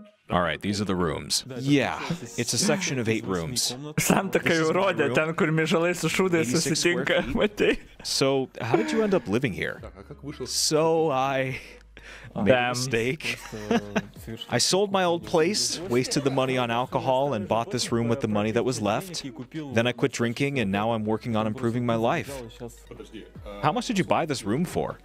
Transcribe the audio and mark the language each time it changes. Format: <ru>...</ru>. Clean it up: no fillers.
<en>All right, these are the rooms. Yeah, it's a section of 8 rooms.</en> <lt>Santuoka jau rodė, ten kur mižalai su šūdais susitinka, matai.</lt> <en>So, how did you end up living here? So, I made a mistake. I sold my old place, wasted the money on alcohol, and bought this room with the money that was left. Then I quit drinking, and now I'm working on improving my life. How much did you buy this room for?</en>